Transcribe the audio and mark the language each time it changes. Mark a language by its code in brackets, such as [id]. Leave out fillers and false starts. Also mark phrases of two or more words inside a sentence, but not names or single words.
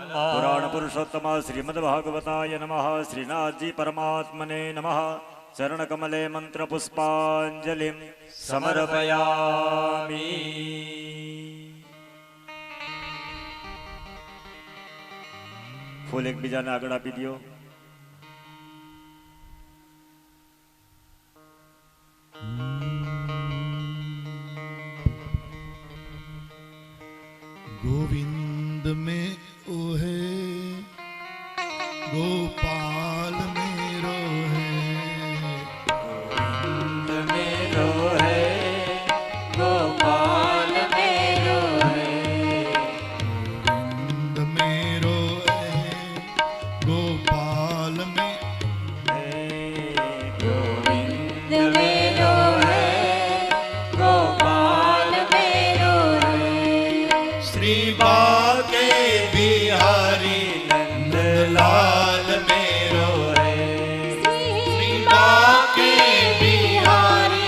[sa] पुराण पुरुषोत्तम श्रीमद भागवताय नमः श्रीनाथजी परमात्मने नमः चरणकमले मंत्र पुष्पांजलि समर्पयामि. [gu] ફૂલ એકબીજાને આગળ આપી દો. [hi] गोविंद में ओहे गोपाल मेरो है गोविंद मेरो है गोपाल मेरो है गोविंद मेरो है गोपाल में गोविंद मेरो है गोपाल मेरो है श्री बाके बिहारी नंदलाल मेरो है श्री बाके बिहारी